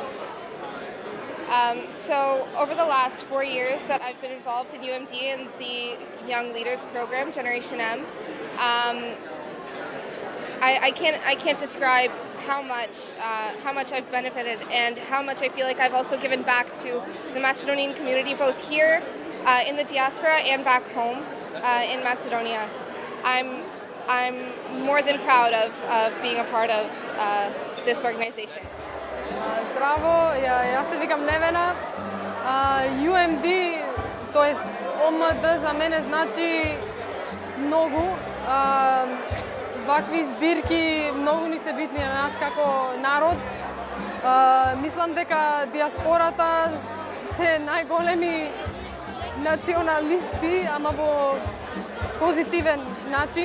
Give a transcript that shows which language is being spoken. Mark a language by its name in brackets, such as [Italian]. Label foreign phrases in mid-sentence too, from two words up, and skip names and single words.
[English] So over the last 4 years that I've been involved in UMD and the Young Leaders Program, Generation M, I can't describe how much I've benefited and how much I feel like I've also given back to the Macedonian community, both here in the diaspora and back home in Macedonia. I'm more than proud of being a part of this organization. [Macedonian] Здраво, јас се викам Невена. UMD, тоест ОМД за мене значи многу. Вакви збирки многу ни се битни на нас како народ. Мислам дека диаспората се најголеми националисти, ама во позитивен начин.